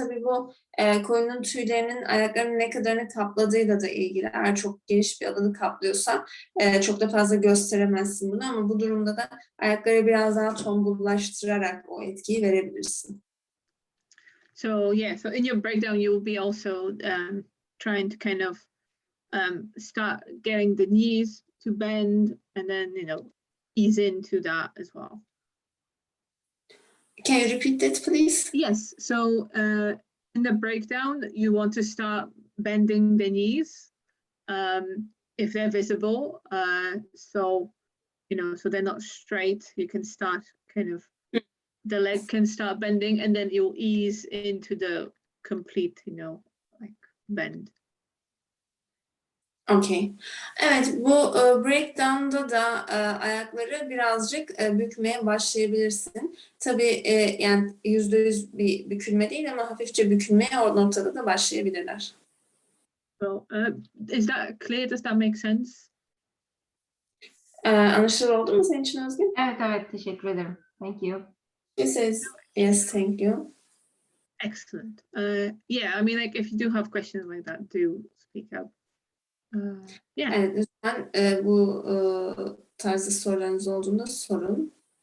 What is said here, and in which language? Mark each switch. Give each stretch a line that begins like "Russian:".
Turkish: Tabii bu koyunun tüylerinin ayaklarının ne kadarını kapladığıyla da ilgili. Eğer çok geniş bir alanı kaplıyorsa çok da fazla gösteremezsin bunu ama bu durumda da ayakları biraz daha tombullaştırarak o etkiyi verebilirsin.
English: So yeah, so in your breakdown, you will be also trying to kind of start getting the knees to bend and then, ease into that as well. Can you repeat that, please? Yes, so in the breakdown, you want to start bending the knees if they're visible. So they're not straight. You can start kind of, the leg can start bending and then you'll ease into the complete, like bend. Okay.
Turkish: Evet, bu breakdown'da da ayakları birazcık bükmeye başlayabilirsin. Tabii yani %100 bir bükülme değil ama hafifçe bükülmeye o noktada da başlayabilirler.
English: So is that clear? Does that make sense?
Turkish: Anlaşılır oldu mu senin için Özgür? Evet, teşekkür ederim.
English: Thank you. She says, yes, thank you. Excellent. Yeah, I mean, like if you do have questions like that, do speak up. Yeah.
Turkish: Evet, lütfen bu tarzda sorularınız olduğunda sorun.